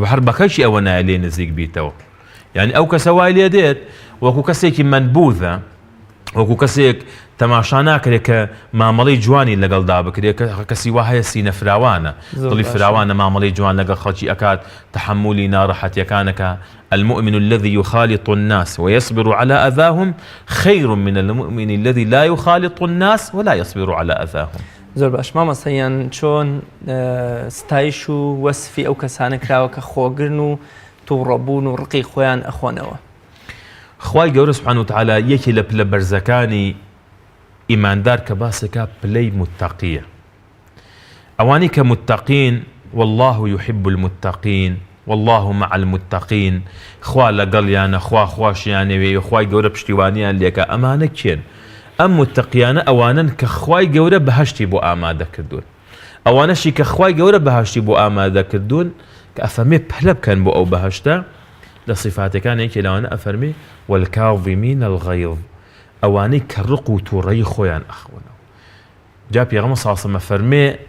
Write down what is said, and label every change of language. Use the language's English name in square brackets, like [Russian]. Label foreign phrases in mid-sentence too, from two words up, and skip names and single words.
[Central Kurdish] هەر بەکەشی ئەوە نایە لێ نزیک بیتەوە یعنی ئەو کەسە وای لێ دێت وەکو کەسێکی منبوذە وەکو کەسێک تەماشا ناکرێت کە مامەڵەی جوانی لەگەڵدا بکرێت کەسی وا هەیە سینە فراوانە دڵی فراوانە مامەڵەی جوان لەگەڵ خەڵکی ئەکات تحملی ناڕەحەتیەکانەکە [Arabic] المؤمن الذي يخالط الناس ويصبر على أذاهم خير من المؤمن الذي لا يخالط الناس ولا يصبر على أذاهم [Central Kurdish] زۆر باش مامەسەیان چۆن ستایش و وەسفی ئەو کەسانە کراوە کە خۆگرن و تووڕەبوون و ڕقی خۆیان ئەخۆنەوە خوای گەورە [Arabic] سبحانه وتعالى [Central Kurdish] یەکی لە پلە بەرزەکانی ئیماندار کە باسەکە پلەی متەقیە ئەوانی کە متەقین [Arabic] والله يحب المتقين والله مع المتقين [Central Kurdish] خوا لەگەڵیانە خوا خواشیانەوێ خوای گەورە پشتیوانیان لێکە ئەمانە کێن ئەم متەقیانە ئەوانن کە خوای گەورە بەهەشتی بۆ ئامادە کردوون ئەوانەشی کە خوای گەورە بەهەشتی بۆ ئامادە کردوون کە ئەفەرمێ پەلە بکەن بۆ ئەو بەهەشتە لە صفاتەکانێکی لەوانە ئەفەرمێ [Arabic] والكاظمين الغيظ [Central Kurdish] ئەوانەی کە ڕق و تووڕەیی خۆیان ئەخۆنەوە جا پێغەمبەر [Arabic] صلی الله علیه وسلم [Central Kurdish] فەرمێ